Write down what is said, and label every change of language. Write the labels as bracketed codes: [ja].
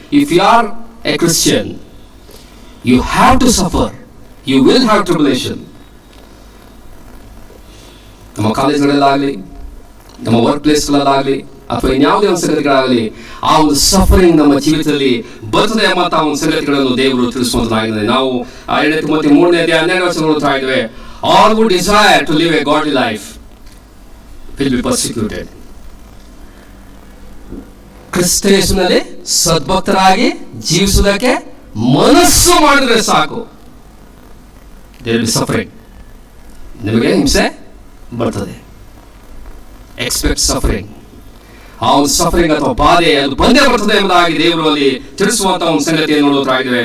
[en] If you are a Christian, you have to suffer, you will have tribulation. [kn] ನಮ್ಮ ಕಾಲೇಜ್ಗಳಲ್ಲಾಗಲಿ, ನಮ್ಮ work ಪ್ಲೇಸ್ಗಳಲ್ಲಾಗಲಿ, ಅಥವಾ ಇನ್ಯಾವುದೇ ಒಂದು ಸಂಗತಿಗಳಾಗಲಿ, ಆ ಒಂದು ಸಫರಿಂಗ್ ನಮ್ಮ ಜೀವಿತದಲ್ಲಿ ಬರ್ತದೆ ಎಂಬಂತಹ ಒಂದು ಸಂಗತಿಗಳನ್ನು ದೇವರು ತಿಳಿಸುವಂತಾಗಿದೆ. ನಾವು 2 ತಿಮೋಥಿ 3:12 ನೋಡ್ತಾ ಇದ್ದೇವೆ, [en] all who desire to live a godly life will be persecuted. [kn] ಕ್ರಿಸ್ತ ಯೇಸುವಿನಲ್ಲಿ ಸದ್ಭಕ್ತರಾಗಿ ಜೀವಿಸುವುದಕ್ಕೆ ಮನಸ್ಸು ಮಾಡಿದ್ರೆ ಸಾಕು, [en] there will be suffering. [kn] ನಿಮಗೆ ಹಿಂಸೆ ಬರ್ತದೆ. [en] Expect suffering. [kn] ಆ ಒಂದು ಸಫರಿಂಗ್ ಅಥವಾ ಬಾಧೆ ಅದು ಬಂದೇ ಬರ್ತದೆ ಎಂಬುದಾಗಿ ದೇವರು ಅಲ್ಲಿ ತಿಳಿಸುವಂತಹ ಒಂದು ಸಂಗತಿಯನ್ನು ನೋಡುತ್ತಾ ಇದ್ದೇವೆ.